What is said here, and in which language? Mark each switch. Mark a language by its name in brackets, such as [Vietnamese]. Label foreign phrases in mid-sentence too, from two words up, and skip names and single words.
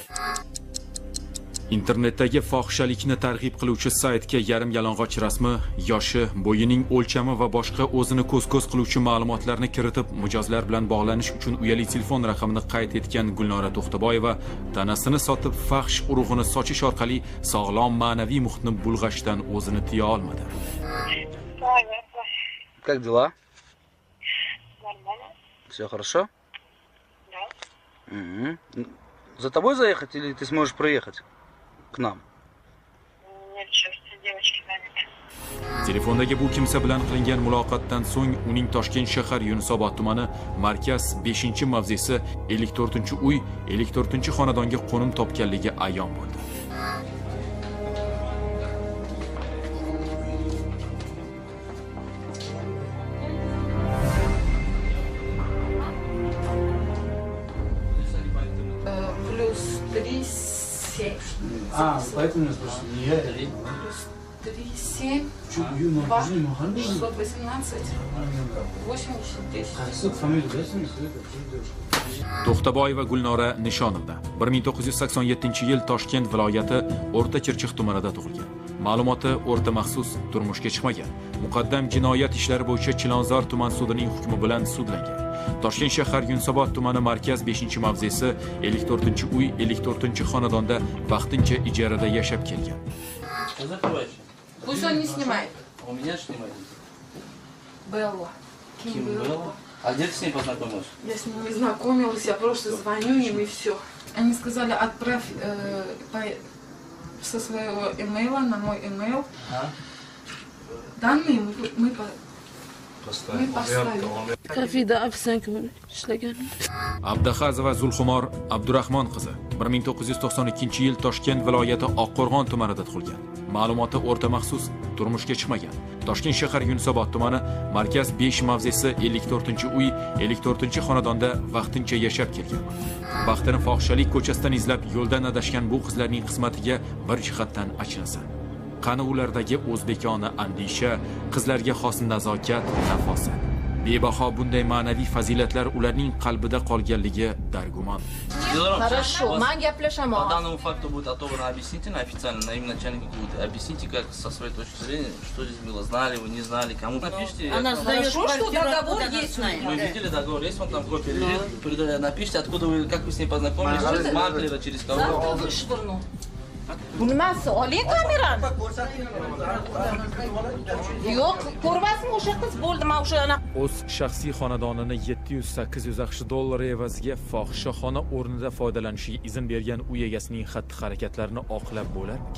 [Uzbek] Internetdagi fohishalikni targ'ib qiluvchi saytga yarim yalang'och rasmi, yoshi, bo'yining o'lchami va boshqa o'zini ko'z-ko'z qiluvchi ma'lumotlarni kiritib, mijozlar bilan bog'lanish uchun uyali telefon raqamini qayd etgan Gulnora To'xtaboyeva tanasini sotib fahsh urug'ini sochish orqali sog'lom ma'naviy muhitni bulg'ashdan o'zini tiya olmadi. [Russian] Как дела? Нормально. Все хорошо? Да. За тобой заехать или ты сможешь проехать к нам? Нет, сейчас девочки заняты. [Uzbek] Telefondagi bu kimsa bilan qilingan muloqotdan so'ng uning Toshkent shahar Yunusobod tumani markaz 5-mavzesi 54-uy 54-xonadonga qo'nim topganligi ayon bo'ldi. [Russian] Плюс 3,7. Поэтому я спрашиваю, не я или? Плюс 3,7. 2, 618, 80, 10. Фамилию дайте мне, [Uzbek] To'xtaboyeva Gulnora Nishonovna 1987-yil Toshkent viloyati O'rta Chirchiq tumanida tug'ilgan. Ma'lumoti o'rta maxsus, turmushga chiqmagan. Muqaddam jinoyat ishlari bo'yicha Chilonzor tuman sudining hukmi bilan sudlangan. Toshkent shahar Yunusobod tumani markaz 5-mavzesi 54-uy 54-xonadonda vaqtincha ijarada yashab kelgan. [Russian] Пусть он не снимает. У меня снимает. Белла. Ким Белла? А где ты с ней познакомилась? Я с ними знакомилась, я просто звоню им и все. Они сказали, отправь со своего имейла на мой имейл данные, мы [Uzbek] kafeda ofitsiantka bo'lib ishlaganman. Abdahazova Zulxumor Abdurahmon qizi 1992 yil Toshkent viloyati Oqqo'rg'on tumanida tug'ilgan. Ma'lumoti o'rta maxsus, turmushga chiqmagan. Toshkent shahar Yunusobod tumani, markaz 5 mavzesi 54-uy, 54-xonadonda vaqtincha yashab kelgan. Baxtini fohishalik ko'chasidan izlab yo'ldan adashgan bu qizlarning qismatiga bir jihatdan achinsa. Qani ulardagi o'zbekona andisha, qizlarga xos nazokat, nafosat. Bebaho bunday ma'naviy fazilatlar ularning qalbida qolganligi dargumon. Хорошо, man gaplashaman. [Russian] По данному факту будет отобрано объяснительно официально на имя начальника ГУД. Объясните, как со своей точки зрения, что здесь было, знали вы, не знали, кому напишите. Она знает, что договор есть. Мы видели договор, есть, он там копия лежит. Напишите, откуда вы, как вы с ней познакомились, через маклера, через кого. [Uzbek] Nimasi? Oling kamerani. Yo'q, ko'rmasmi o'sha qiz bo'ldi, men o'shani. O'z shaxsiy xonadonini 700-800 AQSh dollari evaziga fohishaxona o'rnida foydalanishiga izn bergan uy egasining xatti-harakatlarini oqlab bo'larmikan?